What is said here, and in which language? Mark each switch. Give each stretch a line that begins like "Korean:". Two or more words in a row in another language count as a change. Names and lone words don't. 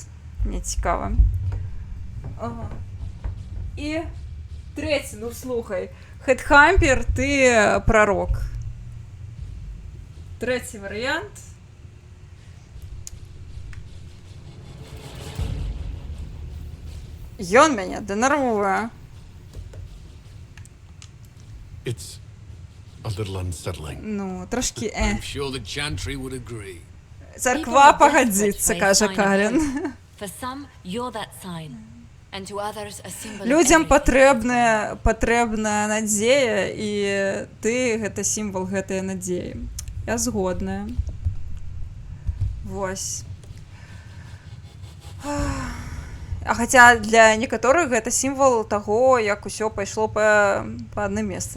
Belarusian: Мне цікава. Ага. І трэці, ну слухай. Хедхампер, ты прарок. Трэці варыянт. Ён мяне дэнервуе.
English: It's a little unsettling.
Belarusian: Ну, трошки
English: I'm sure the Chantry would agree.
Belarusian: Церква пагадзіцца, кажа Карен.
English: For some, you're that sign. And to others, a symbol of
Belarusian: Людзям
English: everything.
Belarusian: патрэбная надзея, і ты гэта сімвал гэтай надзеі. Я згодная. Вось. А хаця для некаторых гэта сімвал таго, як усё пайшло па адным месцы.